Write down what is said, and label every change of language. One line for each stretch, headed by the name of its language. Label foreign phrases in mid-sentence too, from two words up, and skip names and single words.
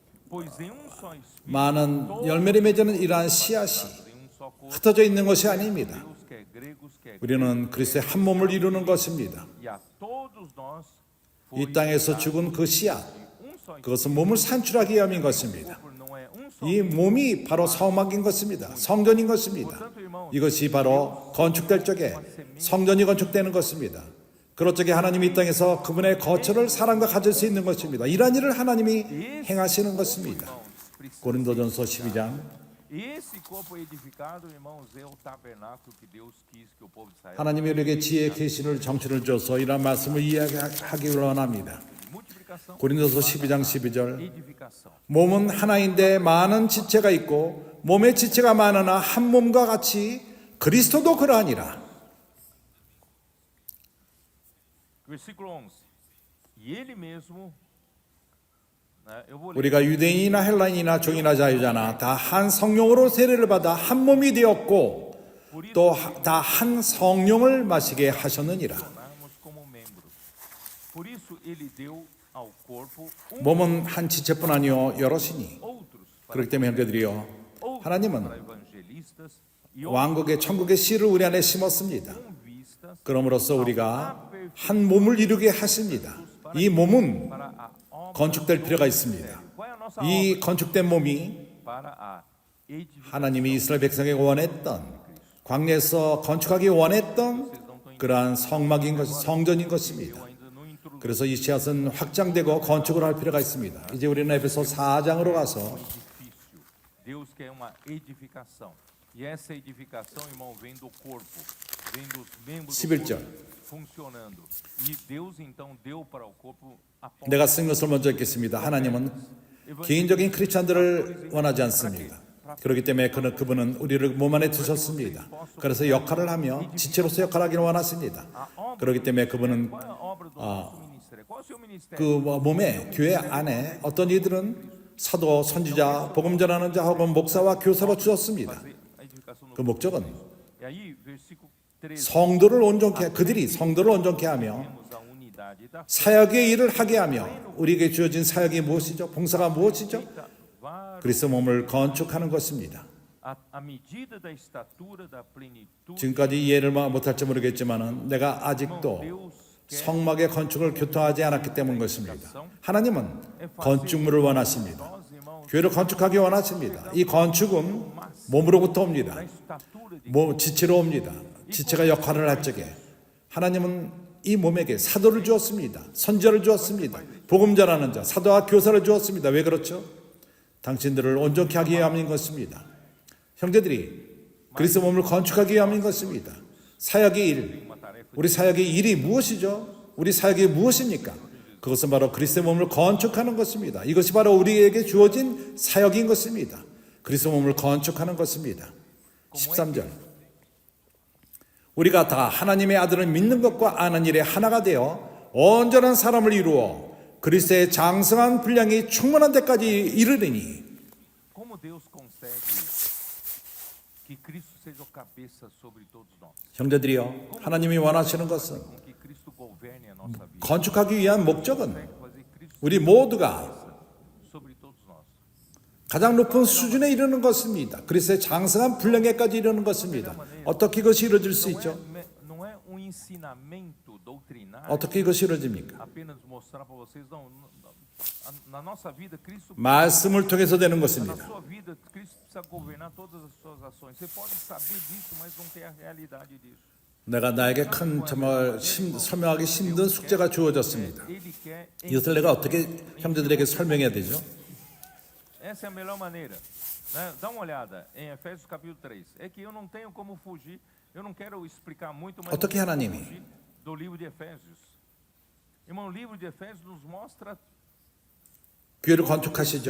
Portuguese: Pois em um só Espírito,
Korean: 많은 열매를 맺는 이러한 씨앗이
Portuguese: em um só corpo,
Korean: 흩어져 있는 것이 아닙니다.
Portuguese: Deus quer gregos, quer
Korean: 우리는 그리스도의 한 몸을 이루는 것입니다.
Portuguese: e a todos nós
Korean: 이 땅에서 죽은 그 씨앗,
Portuguese: um só
Korean: 그것은 몸을 산출하기 위함인 것입니다.
Portuguese: corpo, não é um só.
Korean: 이 몸이 바로 성막인 것입니다. 성전인 것입니다.
Portuguese: Portanto, irmãos,
Korean: 이것이 바로 건축될 적에 성전이 건축되는 것입니다. 그럴 적에 하나님이 이 땅에서 그분의 거처를 사람과 가질 수 있는 것입니다. 이러한 일을 하나님이 행하시는 것입니다.
Portuguese: irmãos, precisa-
Korean: 고린도전서 12장
Portuguese: esse corpo edificado, irmãos, é o tabernáculo que Deus quis que o povo de Israel
Korean: 하나님이 우리에게 지혜의 계시를 정신을 줘서 이러한 말씀을 이야기하기 원합니다.
Portuguese: multiplicação,
Korean: 고린도서 12장 12절
Portuguese: edificação.
Korean: 몸은 하나인데 많은 지체가 있고 몸의 지체가 많으나 한 몸과 같이 그리스도도 그러하니라.
Portuguese: Versículo 11. E ele mesmo, né, eu vou ler.
Korean: 우리가 유대인이나 헬라인이나 종이나 자유자나 다 한 성령으로 세례를 받아 한 몸이 되었고 또 다 한 성령을 마시게 하셨느니라.
Portuguese: Tornarmos como membros. Por isso ele deu ao corpo
Korean: 몸은 한 지체뿐 아니요 여럿이니.
Portuguese: outros
Korean: 그렇기 때문에 형제들이요,
Portuguese: outros
Korean: 하나님은
Portuguese: para evangelistas e
Korean: 왕국의 천국의 씨를 우리 안에 심었습니다.
Portuguese: com vistas
Korean: 그럼으로써 우리가 한 몸을 이루게 하십니다. 이 몸은
Portuguese: para a obra.
Korean: 건축될 필요가 있습니다.
Portuguese: Qual é a nossa
Korean: 이
Portuguese: obra?
Korean: 건축된 몸이
Portuguese: Para a edificação.
Korean: 하나님이 이스라엘 백성에게 원했던, 광야에서 건축하기 원했던 그러한 성막인 것, 성전인 것입니다.
Portuguese: Eu ainda não introduzi
Korean: 그래서 이 씨앗은 확장되고 건축을 할 필요가 있습니다. 이제 우리는 에베소 4장으로 가서
Portuguese: edifício. Deus quer uma edificação. E essa edificação, irmão, vem do corpo, vem dos membros do
Korean: 11절.
Portuguese: corpo funcionando. E Deus então deu para o corpo a ponta.
Korean: 내가 쓴 것을 먼저 읽겠습니다. 하나님은 개인적인 크리스찬들을 원하지 않습니다. 그렇기 때문에 그분은 우리를 몸 안에 두셨습니다. 그래서 역할을 하며 지체로서 역할을 하기를 원하십니다. 그렇기 때문에 그분은
Portuguese: Qual é a obra do nosso ministério? Qual é o seu ministério?
Korean: 그 몸에 교회 안에 어떤 이들은 사도, 선지자, 복음 전하는 자 혹은 목사와 교사로 주셨습니다.
Portuguese: Fazer a edificação do
Korean: 그 목적은
Portuguese: E aí, versículo 13.
Korean: 성도를 온전케 그들이 성도를 온전케 하며
Portuguese: Temos a unidade da
Korean: 사역의 일을 하게 하며 우리에게 주어진 사역이 무엇이죠? 봉사가 무엇이죠?
Portuguese: vários,
Korean: 그리스도 몸을 건축하는 것입니다.
Portuguese: a medida da estatura da plenitude.
Korean: 지금까지 이해를 못할지 모르겠지만은 내가 아직도
Portuguese: Deus quer
Korean: 성막의 건축을 교통하지 않았기 때문인 것입니다. 하나님은 건축물을 원하십니다.
Portuguese: nós, irmãos,
Korean: 교회를 건축하기 원하십니다. 이 건축은 몸으로부터 옵니다.
Portuguese: da estatura de
Korean: 지체로 옵니다. 지체가 역할을 할 적에 하나님은 이 몸에게 사도를 주었습니다. 선지자를 주었습니다. 복음 전하는 자, 사도와 교사를 주었습니다. 왜 그렇죠? 당신들을 온전케 하기 위함인 것입니다. 형제들이 그리스도 몸을 건축하기 위함인 것입니다. 사역의 일,
Portuguese: uma tarefa.
Korean: 우리 사역의 일이 무엇이죠? 우리 사역이 무엇입니까? 그것은 바로 그리스도의 몸을 건축하는 것입니다. 이것이 바로 우리에게 주어진 사역인 것입니다. 그리스도 몸을 건축하는 것입니다. 13절. 우리가 다 하나님의 아들을 믿는 것과 아는 일에 하나가 되어 온전한 사람을 이루어 그리스도의 장성한 분량이 충만한 데까지 이르리니.
Portuguese: Como Deus consegue que Cristo seja o cabeça sobre todos nós?
Korean: 형제들이요, 하나님이 원하시는 것은
Portuguese: Com que Cristo governe a nossa vida.
Korean: 건축하기 위한 목적은
Portuguese: Consegue fazer Cristo
Korean: 우리 모두가
Portuguese: sobre todos nós.
Korean: 가장 높은 수준에 이르는 것입니다. 그리스도의 장성한 분량에까지 이르는 것입니다. 어떻게 이것이 이루어질 수 있죠?
Portuguese: Não é um ensinamento doutrinário.
Korean: 어떻게 이것이 이루어집니까?
Portuguese: Apenas mostrar para vocês, não, na nossa vida, Cristo,
Korean: 말씀을 통해서 되는
Portuguese: na
Korean: 것입니다.
Portuguese: sua vida, Cristo precisa governar todas as suas ações. Você pode saber disso, mas não ter a realidade disso.
Korean: 내가 나에게 큰 정말 설명하기 힘든 숙제가 주어졌습니다.
Portuguese: Ele quer,
Korean: 이것을 내가 어떻게 형제들에게 설명해야 되죠?
Portuguese: essa é a melhor maneira. Né? Dá uma olhada em Efésios capítulo 3. É que eu não tenho como fugir, eu não quero explicar muito, mas
Korean: 어떻게
Portuguese: não tenho
Korean: 하나님이?
Portuguese: como fugir do livro de Efésios. Irmão, o livro de Efésios nos mostra
Korean: 교회를 건축하시죠?